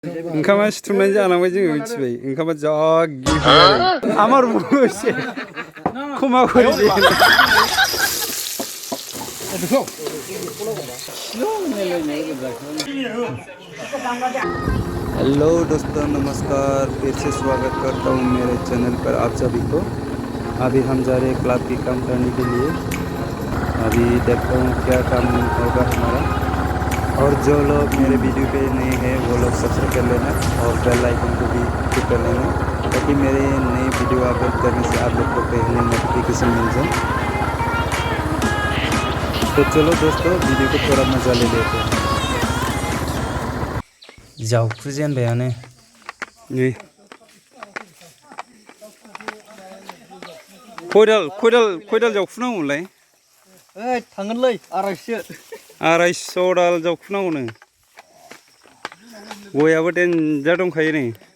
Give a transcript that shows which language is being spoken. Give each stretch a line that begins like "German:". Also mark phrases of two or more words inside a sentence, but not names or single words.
Bodo: ओंखामा सिथुमनानै जालांबाय जोङो मिथिबाय ओंखामा जा गिदिर
Bangla: আমার বসে ক্ষমা করে দিন
Hindi: हेलो दोस्तों नमस्कार फिर से स्वागत करता हूँ मेरे चैनल पर आप सभी को। अभी हम जा रहे हैं क्लब की काम करने के लिए। अभी देखता हूँ क्या काम होगा हमारा। और जो लोग मेरे वीडियो पे नए हैं वो लोग सब्सक्राइब कर लेना और
English: bell icon
Hindi: को भी क्लिक कर लेना ताकि मेरे नए वीडियो अपलोड करने से आप लोग को पहले नोटिफिकेशन मिल जाए। तो चलो दोस्तों वीडियो को थोड़ा मज़ा ले लेते हैं।
Bodo: जावखुजेनबायानो नै खयदाल जावखुनांगौमोनलाय? ओइ थांगोनलै 250 दाल जावखुनांगौनो। गयाबो देनजार दंखायो नै।